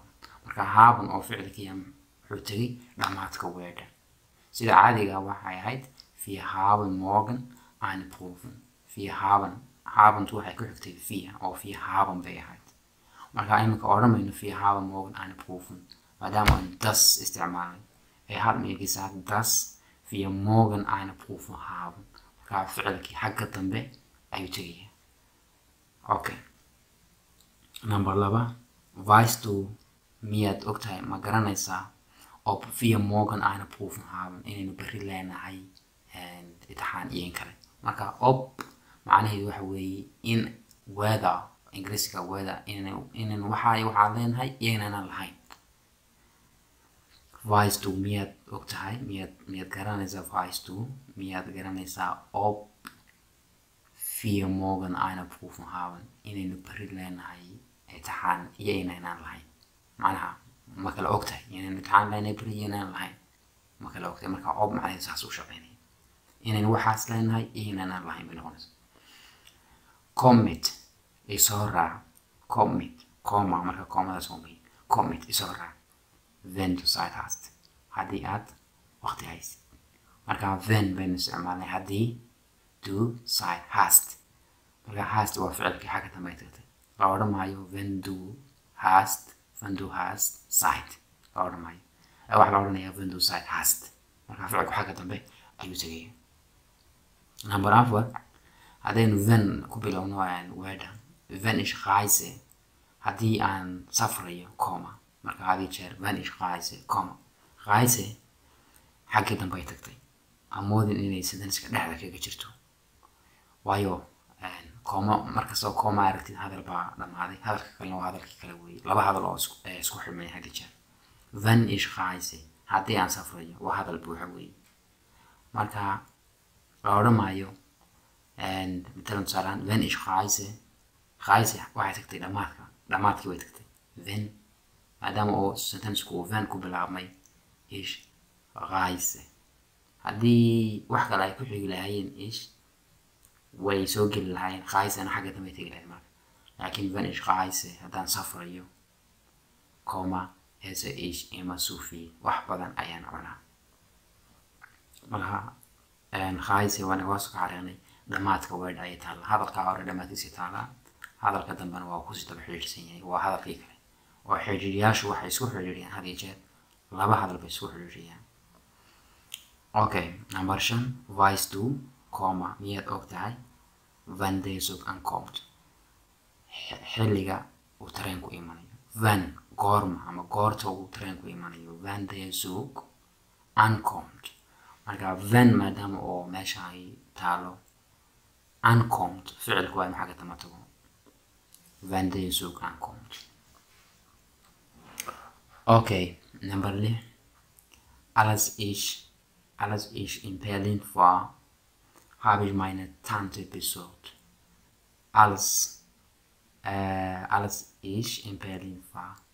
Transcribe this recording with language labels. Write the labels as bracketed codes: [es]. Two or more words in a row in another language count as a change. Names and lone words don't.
[so] marka haben oo ficilkiya wuxuu tegay dhammaadka weedha. sida caadiga waxay ahayd [de] wir haben morgen eine Prüfung. [so] wir habentu waxay ku xigtay wir oo [de] wir haben [so] bay ahayd. marka imika odhamayno [de] wir haben morgen eine Prüfung [so] maadaama aan das isticmaalay. [de] Er hat mir gesagt, dass wir morgen eine Prüfung haben. [so] marka ficilkii xagga dambe ayuu tegaya. [en] okay, number 2. [de] weißt du, [so] miyaad ogtahay, ma garanaysaa, [de] ob wir morgen eine Prüfung haben, [so] inaynu berri leenahay imtixaan iyo in kale. marka ob macnaheedu waxa weeye in weather, ingiriisiga weather, inaynu waxaa leenahay iyo inaynan lahayn. [de] weißt du, [so] miyaad ogtahay, miyaad garanaysaa, [de] weißt du, [so] miyaad garanaysaa, [de] ob wir morgen eine Prüfung haben, [so] inaynu berri leenahay imtixaan iyo inaynan lahayn. macnaha ma kala ogtahay inaynu imtixaan leenahay berri iyo inaynan lahayn, ma kala ogtahay. marka ob macnaheedu saas u shaqeynaya, inaynu waxaas leenahay iyo inaynan lahayn bay noqonaysa. commit isoo raac, commit, comma, marka commadaas waa muhiim. commit isoo raac, [de] wenn du Zeit hast, [so] haddii aad waqti haysid. marka wenn baynu isticmaalnay, haddii [de] du Zeit hast. [so] marka hast waa ficilkii xagga dambe tagtay. la odhan maayo [de] wenn du hast Zeit, [so] la odhan maayo. waxa la odhanayaa [de] wenn du Zeit hast. [so] marka ficilku xagga dambe ayuu tegaya. number 4. haddaynu wenn ku bilowno weedha, [de] wenn ich reise, [so] haddii aan safrayo, comma. marka hadii jeer [de] wenn ich reise, [so] comma. reise xagga dambe ay tagtay. amoodin inay sentenska dhexda kaga jirto, waayo comma markastoo comma aragtid hadal baa dhammaaday, hadalka kalena waa hadalkii kale weeye. laba hadal oo isku xidhmaya hadii jeer. [de] wenn ich reise, [so] haddii aan safrayo, waa hadal buuxa weeye. marka la odhan maayo matalan tusaalaan [de] wenn ich reise [so] waxay tagtay dhammaadkii way tagtay. wenn maadaama oo sentencku wenn ku bilaabmay, [de] ich reise. [so] haddii wax kale ay ku xigi lahaayeen ich way soo geli lahaayeen, reisena xagga dambe tegi lahayd marka. [de] laakiin wenn ich reise, [so] haddaan safrayo, [de] comma, esse ich immer so viel, [so] wax badan ayaan cunaa. marka reise waa naga hoos ka xariiqnay, dhammaadka weedha ayay taalla. hadalka hore dhammaadkiisa taallaa, hadalka dambena waa kusii daba xidhiidhsan yahay, waa hadalkii kale. oo xidhiidhiyaashu waxay isku xidhiidhiyaan had iyo jeer, laba hadal bay isku xidhiidhiyaan. [en] okay, number 5. [de] weißt du, comma, [so] miyaad ogtahay, [de] wann der Zug ankommt, [so] xilliga uu tareenku imanayo. wann goorma ama goorta uu tareenku imanayo, [de] wann der Zug ankommt. [so] marka wann maadaama oo meesha ay taalo, ankommt ficilku waa maxaa ka dama tago, [de] wann der Zug ankommt. [en] okay, number 6. [de] als ich in Berlin war, habe ich meine Tante besucht. als ich in Berlin war.